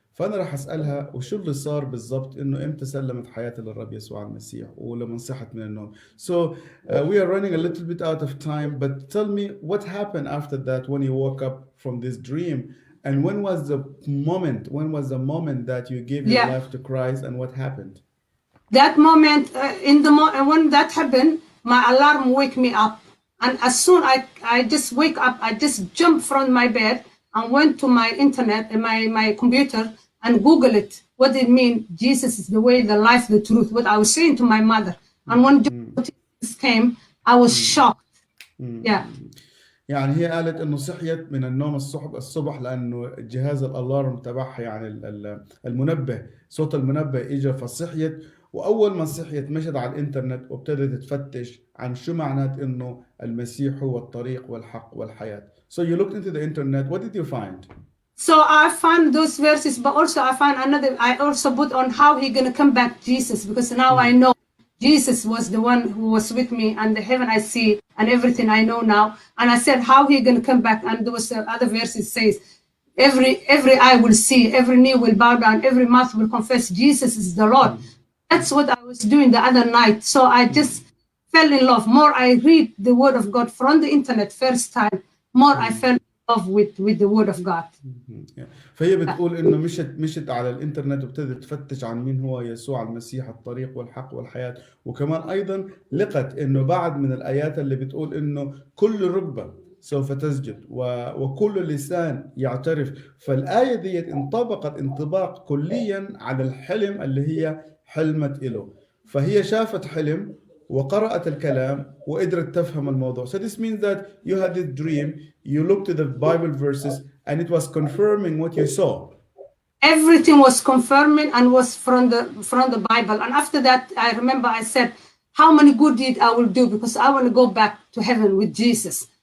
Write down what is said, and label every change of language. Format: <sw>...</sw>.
<ar>فأنا راح أسألها وشو اللي صار بالضبط، إنه إمتى سلمت حياتها للرب يسوع المسيح ولما صحت من النوم.</ar> <en>So we are running a little bit out of time, but tell me what happened after that when you woke up from this dream, and when was the moment that you gave your life to Christ, and what happened? That moment, when that happened, my alarm wake me up. And as soon I just wake up, I just jumped from my bed and went to my internet and my computer and Google it. What it mean? Jesus is the way, the life, the truth. What I was saying to my mother. And when Jesus came, I was shocked. Yeah.</en> <ar>يعني هي قالت انه صحيت من النوم الصبح لانه جهاز الالارم تبعها، يعني المنبه، صوت المنبه اجى فصحيت، واول ما صحيت مشت على الانترنت وابتدت تفتش عن شو معنات انه المسيح هو الطريق والحق والحياة.</ar> <en>So you looked into the internet. What did you find? So I found those verses, but also I found another. I also put on how he gonna come back, Jesus, because now I know Jesus was the one who was with me, and the heaven I see, and everything I know now. And I said, how he gonna come back? And there was other verses says, every eye will see, every knee will bow down, every mouth will confess Jesus is the Lord. That's what I was doing the other night. So I just fell in love. More I read the word of God from the internet first time, more I fell in love with the word of God.</en> <ar>فهي بتقول انه مشت على الانترنت وابتدت تفتش عن مين هو يسوع المسيح الطريق والحق والحياة، وكمان ايضا لقت انه بعد من الايات اللي بتقول انه كل ركبة سوف تسجد وكل لسان يعترف. فالآية دي انطبقت انطباق كليا على الحلم اللي هي حلمت له. فهي شافت حلم وقرأت الكلام وقدرت تفهم الموضوع.</ar> <en>So this means that you had this dream, you looked at the Bible verses, and it was confirming what you saw. Everything was confirming and was from the Bible. And after that, I remember I said, how many good deeds I will do, because I want to go back to heaven with Jesus.</en>